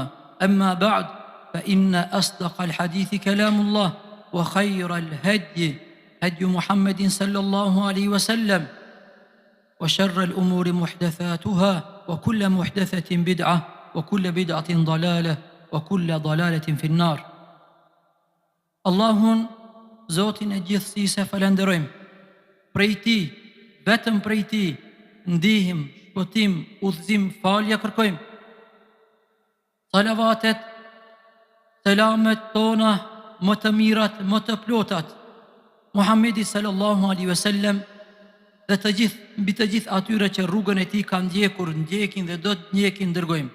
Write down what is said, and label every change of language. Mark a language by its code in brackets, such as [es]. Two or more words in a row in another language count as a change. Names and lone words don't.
[ar] أما بعد، فإن أصدق الحديث كلام الله، وخير الهدي هدي محمد صلى الله عليه وسلم، وشر الأمور محدثاتها، وكل محدثة بدعة، وكل بدعة ضلالة، وكل ضلالة في النار. [sq] Allahun, Zotin e gjithësisë falenderojmë. Prej Tij, vetëm prej Tij, ndihmë, shpëtim, udhëzim, falje kërkojmë. Salavatet, selamet tona më të mirat, më të plotat, Muhammedi [ar] صلى الله عليه وسلم [sq] dhe mbi të gjithë atyre që rrugën e Tij kanë ndjekur, ndjekin dhe do të ndjekin, dërgojmë.